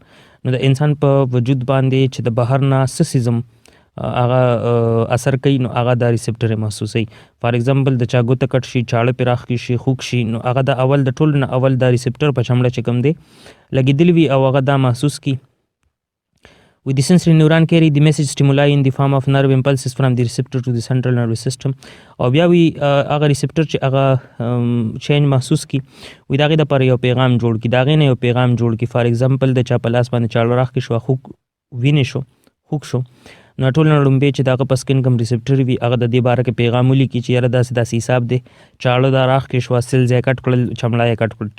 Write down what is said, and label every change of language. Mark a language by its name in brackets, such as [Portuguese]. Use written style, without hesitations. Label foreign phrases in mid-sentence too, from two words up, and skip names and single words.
[Pashto] نو د انسان په وجود باندې چې د بهر نه څه څیز هغه اثر کوي نو هغه دا ریسپټر محسوسوي. [English] for example [Pashto] د چا ګوته کټ شي، چاړه پرې راخ شي، خوږ شي، نو هغه د اول د ټولو نه اول دا ریسپټر په چمړه چې کوم دی لګېدلی وي او هغه دا محسوس کی. [English] With the sensory neuron carry the message stimuli in the form of nerve impulses from the receptor to the central nervous system. [Pashto] او بیا وی هغه ریسپټر چې هغه چینج محسوس کی، وی د هغې دپاره یو پیغام جوړ کړي، د هغې نه یو پیغام جوړ کړي. [English] for example [Pashto] د چا په لاس باندې چاړه راښکې شوه، خوږ وینې شو، خوږ شو، نو ټول نه لومبې چې د هغه په سکین کوم ریسپټر وي هغه د دې باره کې پیغام ولیکي چې یاره داسې داسې حساب دی، چاړه دا راښکې شوه، سیلز یې کټ کړل، چمړه یې کټ کړل.